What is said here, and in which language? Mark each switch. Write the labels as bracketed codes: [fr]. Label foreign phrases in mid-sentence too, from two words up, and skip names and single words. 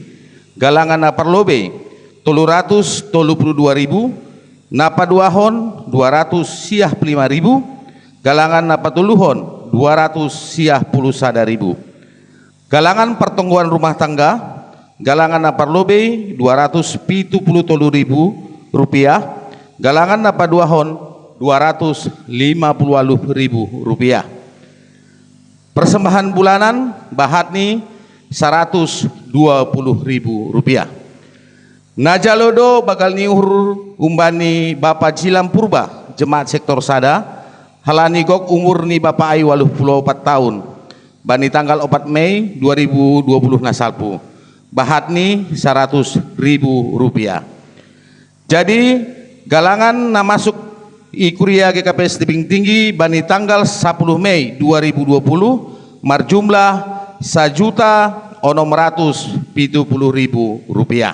[bts] Galangan naparlobe 332.000, napaduahon 200 siah 5.000, galangan napatuluhon 200 siah 10.000. Galangan pertongguan rumah tangga, galangan naparlobe 273.000 rupiah, galangan napaduahon 250.000 rupiah. [id] Persembahan bulanan [bts] bahatni 120.000 rupiah. Najalodo bakal niuhur umbani Bapak Jilam Purba Jemaat Sektor Sada halani gok umur ni Bapak ai 84 tahun bani tanggal 4 Mei 2020 nasalpu bahatni 100.000 rupiah. Jadi galangan na masuk i kuria GKPS Tebing Tinggi bani tanggal 10 Mei 2020 marjumlah 1.670.000 rupiah.